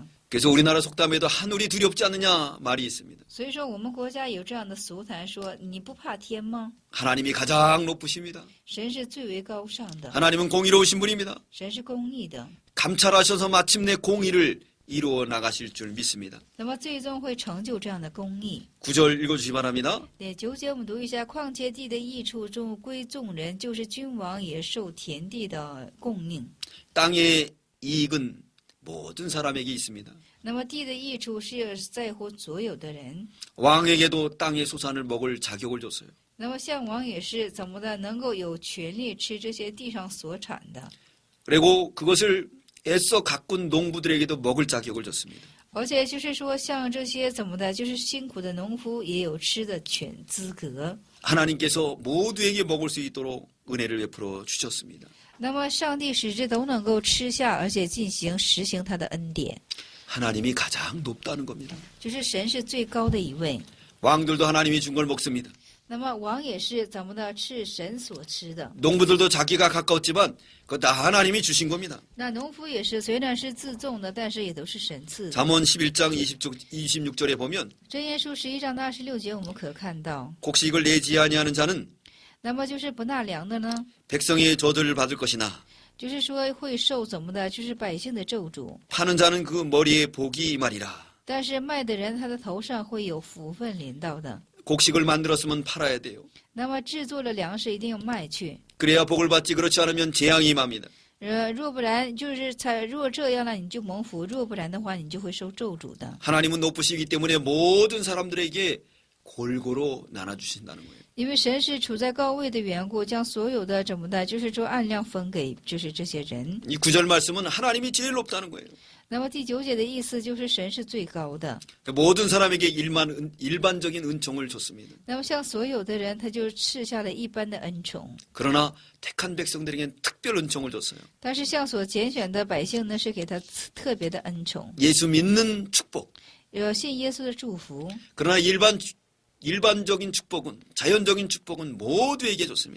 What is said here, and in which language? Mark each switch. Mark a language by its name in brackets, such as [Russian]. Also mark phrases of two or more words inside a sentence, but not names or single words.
[Korean] 그래서 우리나라 속담에도 하늘이 두렵지 않느냐 말이 있습니다. [Chinese] 所以说，我们国家有这样的俗谈说：“你不怕天吗？ [Korean] 하나님이 가장 높으십니다. [Chinese] 神是最为高尚的， [Korean] 하나님은 공의로우신 분입니다. [Chinese] 神是公义的。 [Korean] 감찰하셔서 마침내 공의를 이루어 나가실 줄 믿습니다. [Chinese] 那么最终会成就这样的公义。 [Korean] 9절 읽어주시기 바랍니다. [Chinese] 9 节我们读一下：况且地的益处中归众人，就是君王也受田地的供应。 [Korean] 땅의 이익은 모든 사람에게 있습니다. [Chinese] 那么地的益处是在乎所有的人。 [Korean] 왕에게도 땅의 소산을 먹을 자격을 줬어요. [Chinese] 那么项王也是怎么的，能够有权利吃这些地上所产的， [Korean] 그리고 그것을 애써 가꾼 농부들에게도 먹을 자격을 줬습니다. [Chinese] 而且就是说，像这些怎么的，就是辛苦的农夫也有吃的权资格。 [Korean] 하나님께서 모두에게 먹을 수 있도록 은혜를 베풀어 주셨습니다. [Chinese] 那么上帝使之都能够吃下，而且进行实行他的恩典， [Korean] 하나님이 가장 높다는 겁니다. [Chinese] 就是神是最高的一位。 [Korean] 왕들도 하나님이 준 걸 먹습니다. [Chinese] 那么王也是怎么的，是神所吃的。 [Korean] 농부들도 자기가 가까웠지만 그거 다 하나님이 주신 겁니다. [Chinese] 那农夫也是，虽然是自种的，但是也都是神赐的。 [Korean] 잠언 11장 26절에 보면 [Chinese] 箴言书11章的26节，我们可看到， [Korean] 곡식을 내지 아니하는 자는 [Chinese] 那么就是不纳粮的呢， [Korean] 백성의 저주를 받을 것이나 [Chinese] 就是说会受怎么的，就是百姓的咒诅。 [Korean] 파는 자는 그 머리에 복이 임하리라. [Chinese] 但是卖的人，他的头上会有福分临到的。 [Korean] 곡식을 만들었으면 팔아야 돼요. [Chinese] 那么制作了粮食，一定要卖去。 [Korean] 그래야 복을 받지 그렇지 않으면 재앙이 임합니다. [Chinese] 若不然就是若这样了，你就蒙福；若不然的话，你就会受咒诅的。 [Korean] 하나님은 높으시기 때문에 모든 사람들에게 골고루 나눠주신다는 거예요. [Chinese] 因为神是处在高位的缘故，将所有的怎么的，就是说按量分给就是这些人。 [Korean] 이 9절 말씀은 하나님이 제일 높다는 거예요. [Chinese] 那么第9节的意思就是神是最高的。 [Korean] 모든 사람에게 일반적인 은총을 줬습니다. [Chinese] 那么向所有的人，他就赐下了一般的恩宠。 [Korean] 그러나 택한 백성들에게는 특별 은총을 줬어요. [Chinese] 但是向所拣选的百姓呢，是给他特别的恩宠， [Korean] 예수 믿는 축복. [Chinese] 信耶稣的祝福。 [Korean] 그러나 일반적인 축복은 자연적인 축복은 모두에게 줬습니다.